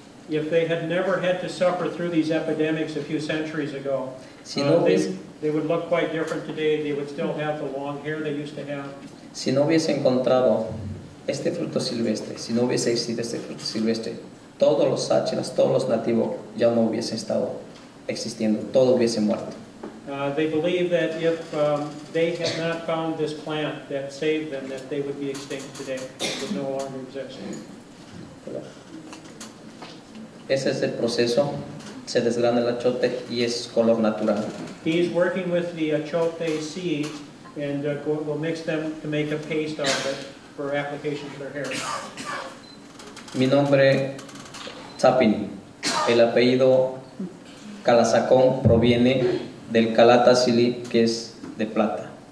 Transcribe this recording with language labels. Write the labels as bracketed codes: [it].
[en] If they had never had to suffer through these epidemics a few centuries ago, [es] Si no hubiese, [en] they would look quite different today. They would still have the long hair they used to have. [es] si no hubiese encontrado este fruto silvestre, si no hubiese existido este fruto silvestre, todos los Tsachilas, todos los nativos ya no hubiesen estado existiendo, todo hubiese muerto. [en] They believe that if they had not found this plant that saved them, that they would be extinct today. They would no longer exist. [es] Ese es el proceso, se desgrana el achote y es color natural. [en] He's working with the achote seed and will mix them to make a paste out of it for application to their hair. [es] Mi nombre Tzapin, el apellido Calazacon proviene del Calatasili, que es de plata.